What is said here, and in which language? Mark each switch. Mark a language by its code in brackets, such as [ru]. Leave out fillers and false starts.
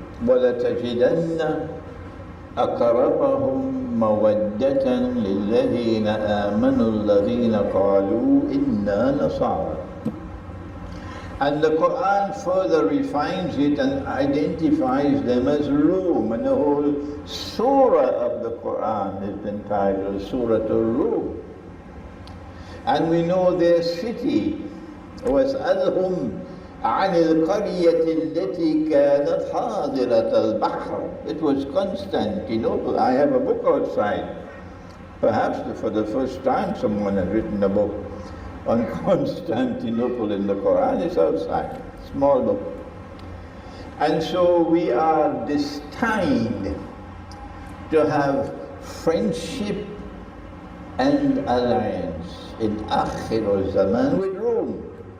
[ar] وَلَتَجِدَنَّ أَقْرَبَهُمْ مَوَدَّةً لِلَّذِينَ آمَنُوا الَّذِينَ قَالُوا إِنَّا نَصَارَى. [en] And the Quran further refines it and identifies them as Rum, and the whole surah of the Quran is entitled Surah Al-Rum. And we know their city was [ar] وَاسْأَلْهُمْ عن القرية التي كانت حاضرة البحر. [en] It was Constantinople. I have a book outside. Perhaps for the first time someone has written a book on Constantinople in the Quran. It's outside, small book. And so we are destined to have friendship and alliance in Akhir Zaman with Rome.